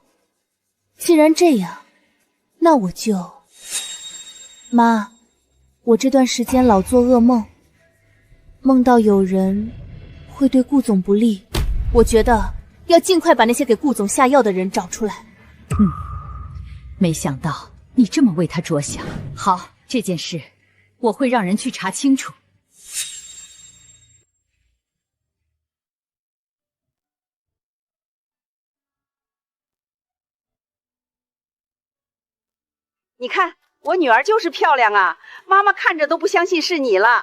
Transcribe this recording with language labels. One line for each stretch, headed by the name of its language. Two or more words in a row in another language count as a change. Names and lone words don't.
Chinese: 既然這樣，那我就……媽，我這段時間老做噩夢，夢到有人會對顧總不利，我覺得要盡快把那些給顧總下藥的人找出來。沒想到你這麼為他着想。好，這件事我會讓人去查清楚。你看，我女兒就是漂亮啊，媽媽看着都不相信是你了。